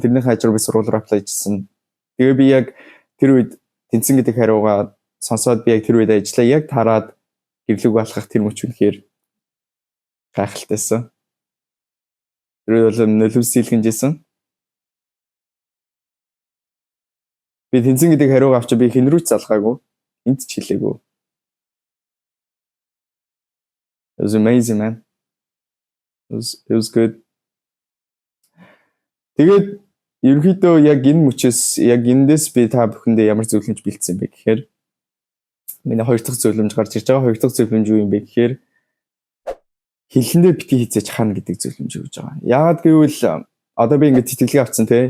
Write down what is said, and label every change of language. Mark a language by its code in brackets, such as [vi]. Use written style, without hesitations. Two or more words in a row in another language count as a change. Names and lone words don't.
[mn] Тэрний хажуугаар би сургууль руу аплай хийжсэн. Тэгээ би яг тэр үед тэнцэн гэдэг хариугаа сонсоод би яг тэр үед ажиллаа яг тараад гэрлүүг алхах тэр мөч үнэхээр гайхалтайсан. Тэр үед бол нөлөөсөйлгөнжсэн. Би тэнцэн гэдэг хариугаа авчаа би хэн рүү ч залгаагүй. Энд ч хэлээгүй. [en] It was amazing, man. It was good. [mn] Тэгээд ерөнхийдөө яг энэ мөчөөс яг эндээс би та бүхэндээ ямар зөвлөмж бэлдсэн бэ гэхээр миний хоёр дахь зөвлөмж гарч ирж байгаа. Хоёр дахь зөвлөмж юу юм бэ гэхээр хэлэндээ битгий хийцээж хана гэдэг зөвлөмж өгж байгаа. Яагаад гэвэл одоо би ингээд тэтгэлгээ авцсан тий.